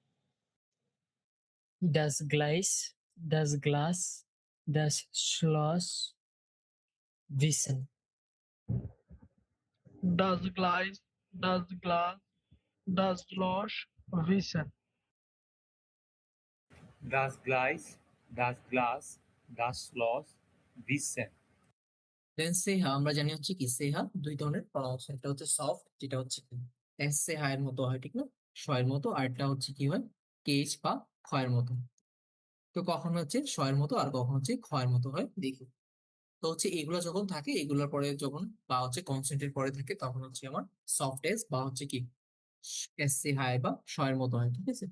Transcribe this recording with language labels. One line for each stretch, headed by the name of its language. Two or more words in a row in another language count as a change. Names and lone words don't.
German: Das Gleis, das Glas, das Schloss, Wissen. Das Gleis, das Glas, das Schloss, Wissen. Das Gleis, das Glas, das Schloss, Wissen.
Bangla: দেন সেহা, আমরা জানি হচ্ছে কি সেহা দুই ধরনের প্রনাউন্স, একটা হচ্ছে সফট যেটা হচ্ছে এস এ হায়ের মতো হয়, ঠিক না? শয়ের মতো, আরটা হচ্ছে কি হয়, কেচ বা ক্ষয়ের মতো। তো কখন হচ্ছে শয়ের মতো আর কখন হচ্ছে ক্ষয়ের মতো হয় দেখি। তো হচ্ছে এগুলো যখন থাকে, এগুলোর পরে যখন বা হচ্ছে কনসেন্টের পরে থাকে, তখন হচ্ছে আমার সফট এস বা হচ্ছে কি এস এ হাই বা শয়ের মতো হয়, ঠিক আছে?